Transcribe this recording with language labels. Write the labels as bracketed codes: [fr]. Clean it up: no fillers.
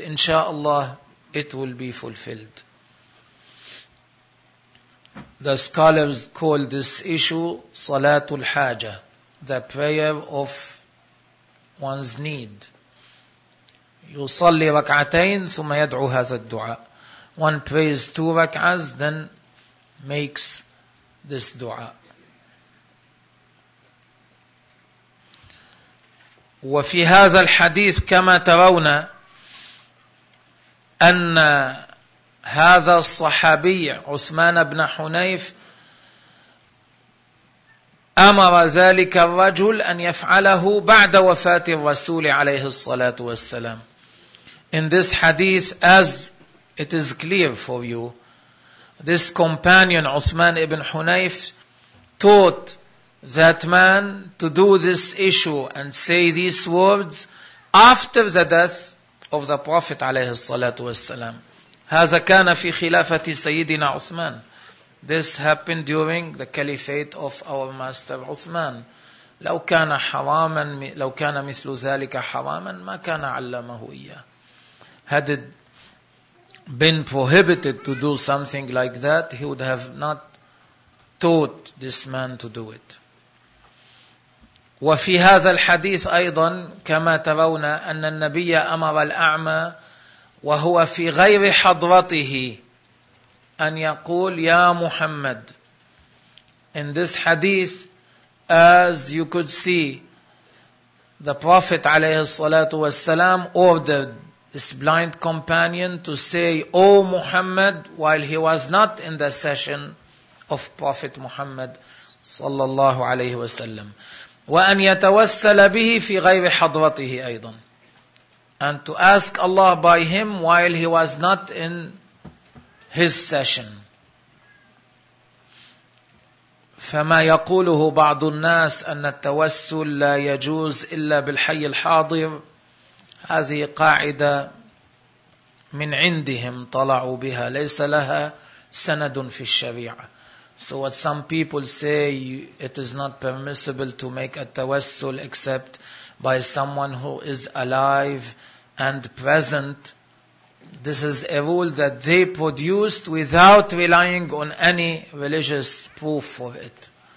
[en] Inshallah, it will be fulfilled. The scholars call this issue Salatul Haja, the prayer of one's need. [ar] يصلي ركعتين ثم يدعو هذا الدعاء. [en] One prays two rak'ahs, then makes this dua. [ar] وفي هذا الحديث كما ترون أن هذا الصحابي عثمان بن حنيف أمر ذلك الرجل أن يفعله بعد وفاة الرسول عليه الصلاة والسلام. [en] In this hadith, as it is clear for you, this companion Uthman ibn Hunayf taught that man to do this issue and say these words after the death of the Prophet [ar] عليه الصلاة والسلام. هذا كان في خلافة سيدنا عثمان. [en] This happened during the caliphate of our master Uthman. [ar] لو كان حراما, لو كان مثل ذلك حراما ما كان علمه إياه. [en] Had it been prohibited to do something like that, he would have not taught this man to do it. [ar] وفي هذا الحديث أيضا كما ترون أن النبي أمر الأعمى وهو في غير حضرته أن يقول يا محمد. [en] In this hadith, as you could see, the Prophet [ar] عليه الصلاة والسلام [en] ordered this blind companion to say, O Muhammad, while he was not in the session of Prophet Muhammad [ar] صلى الله عليه وسلم. وأن يتوسل به في غير حضرته أيضا. [en] And to ask Allah by him while he was not in his session. [ar] فما يقوله بعض الناس أن التوسل لا يجوز إلا بالحي الحاضر. هذه قاعدة من عندهم طلعوا بها ليس لها سند في الشريعة. [en] So what some people say, it is not permissible to make a tawassul except by someone who is alive and present. This is a rule that they produced without relying on any religious proof for it.